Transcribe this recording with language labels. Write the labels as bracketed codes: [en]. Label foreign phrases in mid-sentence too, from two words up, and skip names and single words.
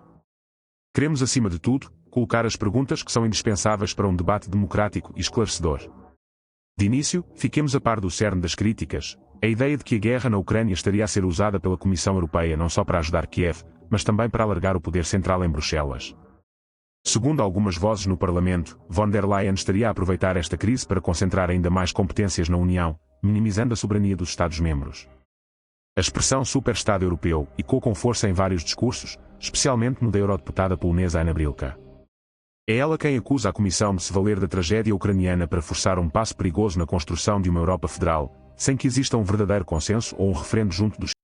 [pt] Queremos, acima de tudo, colocar as perguntas que são indispensáveis para um debate democrático e esclarecedor. De início, fiquemos a par do cerne das críticas, a ideia de que a guerra na Ucrânia estaria a ser usada pela Comissão Europeia não só para ajudar Kiev, mas também para alargar o poder central em Bruxelas. Segundo algumas vozes no Parlamento, von der Leyen estaria a aproveitar esta crise para concentrar ainda mais competências na União, minimizando a soberania dos Estados-membros. A expressão super-Estado europeu ecoou com força em vários discursos, especialmente no da eurodeputada polonesa Anna Brilka. É ela quem acusa a Comissão de se valer da tragédia ucraniana para forçar um passo perigoso na construção de uma Europa federal, sem que exista um verdadeiro consenso ou um referendo junto dos.